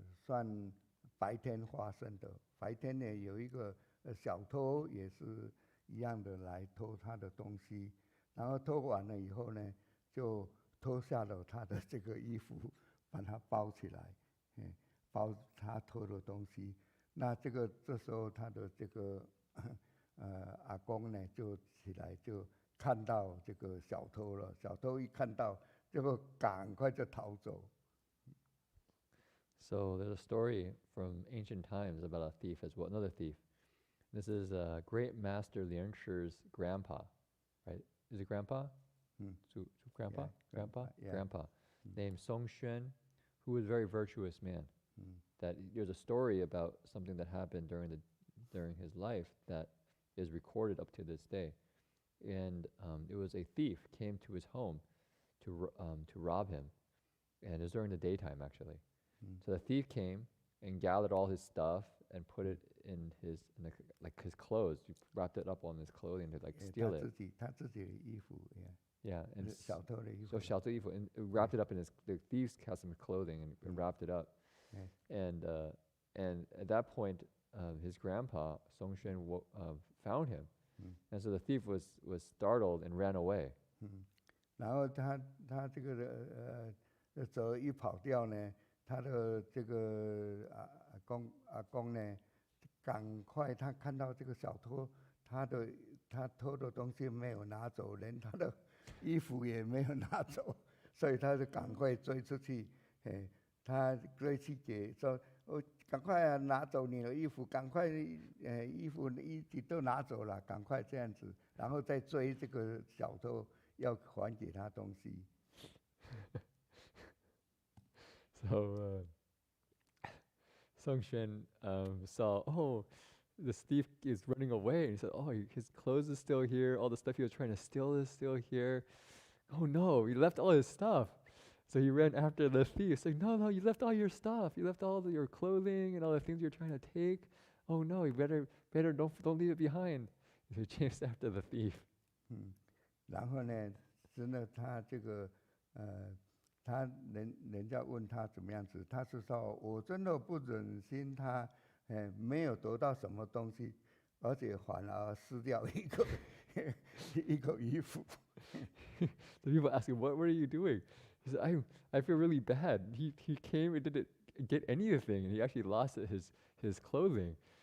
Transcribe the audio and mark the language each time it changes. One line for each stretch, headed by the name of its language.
Chinese: 算白天发生的。白天呢，有一个小偷也是一样的来偷他的东西，然后偷完了以后呢，就脱下了他的这个衣服，把它包起来，包他偷的东西。那这时候他的这个阿公呢就起来就看到这个小偷了，小偷一看到就赶快就逃走。
English: So there's a story from ancient times about a thief as well, another thief. This is great master Liang Shi's grandpa, right? Is it grandpa? Grandpa? Yeah, Grandpa? yeah. Grandpa. Named Song Xuan, who was a very virtuous man. That there's a story about something that happened during his life that is recorded up to this day. And it was a thief came to his home to rob him. And it was during the daytime, actually. So the thief came and gathered all his stuff and put it in his clothes. He wrapped it up on his clothing to steal it.
Chinese: 他自己的衣服
English: Yeah, and
Chinese: 小偷的衣服
English: so
Chinese: 小偷衣服
English: and wrapped it up in the thieves had some clothing and wrapped it up. And at that point, his grandpa Song Xuan found him, and so the thief was startled and ran away.
Chinese: 然后他这个走一跑掉呢，他的这个阿公呢，赶快他看到这个小偷，他偷的东西没有拿走，连他的衣服也没有拿走，所以他就赶快追出去，他追去给说，赶快拿走你的衣服，赶快衣服一起都拿走了，赶快这样子，然后再追这个小偷，要还给他东西。
English: So Song Xuan saw, this thief is running away, and he said, his clothes is still here, all the stuff he was trying to steal is still here. Oh no, he left all his stuff. So he ran after the thief, saying, no, you left all your stuff. You left all your clothing and all the things you're trying to take. Oh no, you better don't leave it behind. So he chased after the thief.
Chinese: 然后呢，真的他这个人家问他怎么样子，他是说我真的不忍心他没有得到什么东西，而且反而失掉一个衣服。
English: The people ask him, what are you doing? He said, I feel really bad. He came and didn't get anything, and he actually lost his clothing.